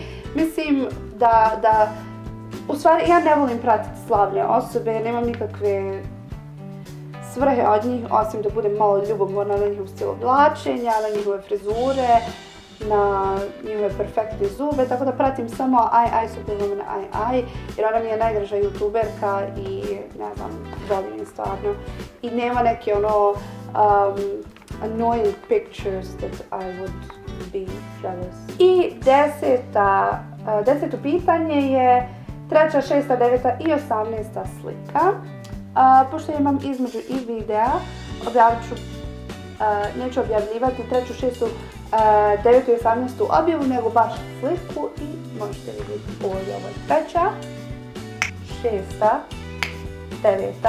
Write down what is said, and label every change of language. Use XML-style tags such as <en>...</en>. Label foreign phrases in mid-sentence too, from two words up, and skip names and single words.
<hr>Mislim da u stvari ja ne volim pratiti slavne osobe, nemam nikakve svrhe od njih, osim da budem malo ljubomorna na njihov stil oblačenja, na njihove frizure, na njihove perfektne zube, tako da pratim samo Superwoman jer ona mi je najdraža youtuberka i ne znam, volim je stvarno. I nema neke</hr> <en>annoying pictures that I would be jealous.</en> <hr>I deseto pitanje je 3., 6., 9. i 18. slika. Pošto imam između i videa, neću objavljivati 3., 6., 9. i 18. objavu, nego baš sliku i možete vidjeti ovdje ovo je 3., 6., 9.</hr>